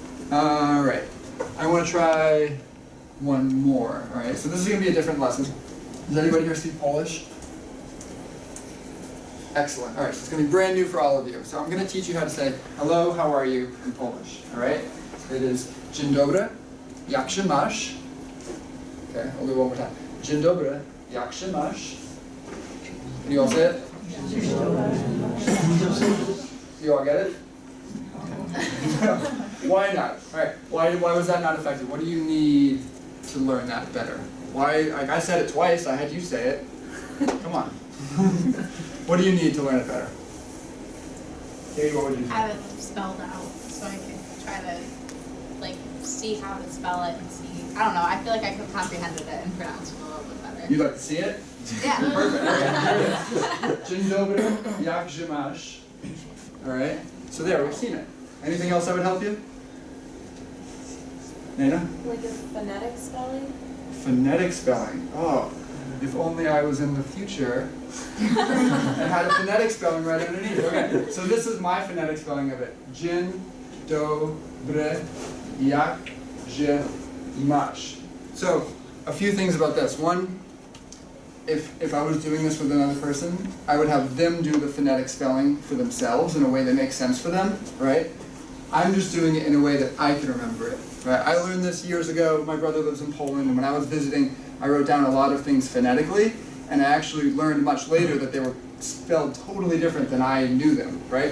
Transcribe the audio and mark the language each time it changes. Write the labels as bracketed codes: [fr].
[en] All right, I want to try one more. All right, so this is going to be a different lesson. Does anybody here speak Polish? Excellent. All right, so it's going to be brand new for all of you. So I'm going to teach you how to say hello, how are you in Polish. All right, it is [pl] dzień dobry, jak się masz? [en] Okay, I'll do it one more time. [pl] Dzień dobry, jak się masz? [en] Can you all say it? You all get it? Why not? All right. Why was that not effective? What do you need to learn that better? Why? Like I said it twice. I had you say it. Come on. What do you need to learn it better? Katie, what would you say? Have it spelled out so I can try to like see how to spell it and see. I don't know. I feel like I could comprehended it and pronounced it a little bit better. You'd like to see it? Yeah. Perfect. Okay, here it is. [pl] Dzień dobry, jak się masz? [en] All right. So there, we've seen it. Anything else that would help you? Nana? Like a phonetic spelling? Phonetic spelling. Oh, if only I was in the future and had a phonetic spelling right underneath. Okay, so this is my phonetic spelling of it. [pl] Dzień dobry, jak się masz? [en] So, a few things about this. One, if I was doing this with another person, I would have them do the phonetic spelling for themselves in a way that makes sense for them, right? I'm just doing it in a way that I can remember it, right? I learned this years ago. My brother lives in Poland, and when I was visiting, I wrote down a lot of things phonetically, and I actually learned much later that they were spelled totally different than I knew them, right?